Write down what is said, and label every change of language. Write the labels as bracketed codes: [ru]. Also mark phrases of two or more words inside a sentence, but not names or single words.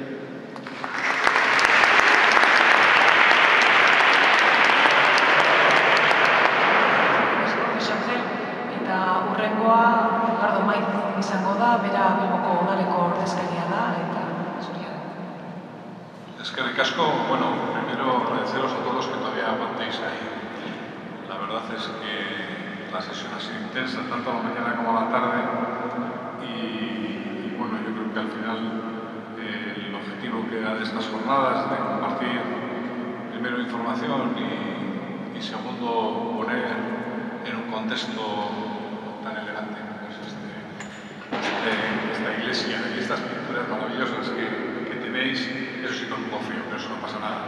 [eu] Eta hurrengoa Gardo Maiz izango da, bera Bilboko udaleko ordezkaria da, eta zuria. Eskerrik asko, bueno, [es] primero agradeceros a todos que todavía aguantéis ahí. La verdad es que la sesión ha sido intensa, tanto a la mañana como a la tarde, y bueno, yo creo que al final el objetivo que era de estas jornadas de compartir primero información y segundo poner en un contexto tan elegante como es esta iglesia y estas pinturas maravillosas que tenéis, eso sí con un poco frío, pero eso no pasa nada.